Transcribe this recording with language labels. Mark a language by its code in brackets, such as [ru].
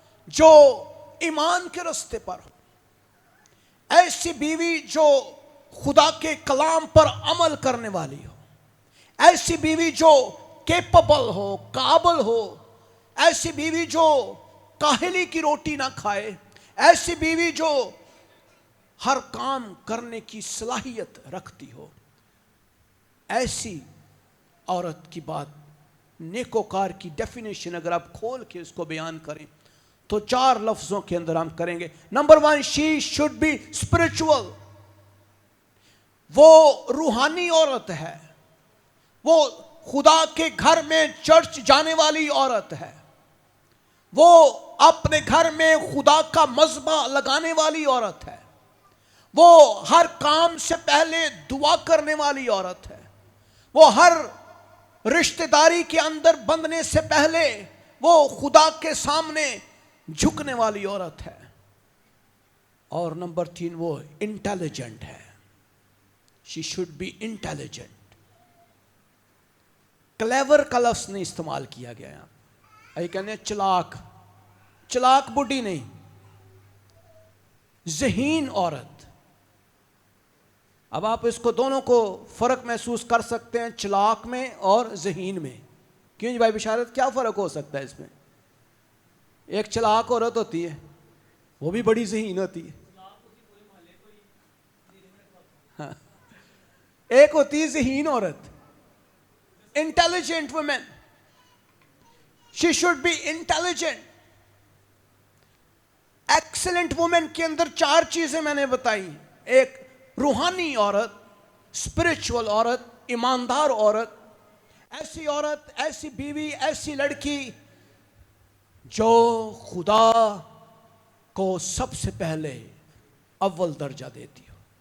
[ur] جو ایمان کے راستے پر ہو، ایسی بیوی جو خدا کے کلام پر عمل کرنے والی ہو، ایسی بیوی جو کیپبل ہو، قابل ہو، ایسی بیوی جو کاہلی کی روٹی نہ کھائے، ایسی بیوی جو ہر کام کرنے کی صلاحیت رکھتی ہو، ایسی عورت کی بات نیکوکار کی ڈیفینیشن اگر آپ کھول کے اس کو بیان کریں تو 4 لفظوں کے اندر ہم کریں گے. [en] Number 1، she should be spiritual. [ur] وہ روحانی عورت ہے، وہ خدا کے گھر میں چرچ جانے والی عورت ہے، وہ اپنے گھر میں خدا کا مذبح لگانے والی عورت ہے، وہ ہر کام سے پہلے دعا کرنے والی عورت ہے، وہ ہر رشتہ داری کے اندر بندھنے سے پہلے وہ خدا کے سامنے جھکنے والی عورت ہے. اور نمبر 3، وہ انٹیلیجنٹ ہے. [en] she should be intelligent. [ur] Clever کا لفظ نہیں استعمال کیا گیا یہاں. یہ کہنے چلاک، چلاک بڈھی نہیں، ذہین عورت. اب آپ اس کو دونوں کو فرق محسوس کر سکتے ہیں، چلاک میں اور ذہین میں. کیوں جی بھائی بشارت، کیا فرق ہو سکتا ہے اس میں؟ ایک چلاک عورت ہوتی ہے، وہ بھی بڑی ذہین ہوتی ہے. ہاں، ایک ہوتی ہے ذہین عورت، intelligent women. [en] she should be intelligent. [ur] Excellent women کے اندر 4 چیزیں میں نے بتائی. ایک روحانی عورت، اسپرچول عورت، ایماندار عورت. ایسی عورت، ایسی بیوی، ایسی لڑکی جو خدا کو سب سے پہلے اول درجہ دیتی ہو.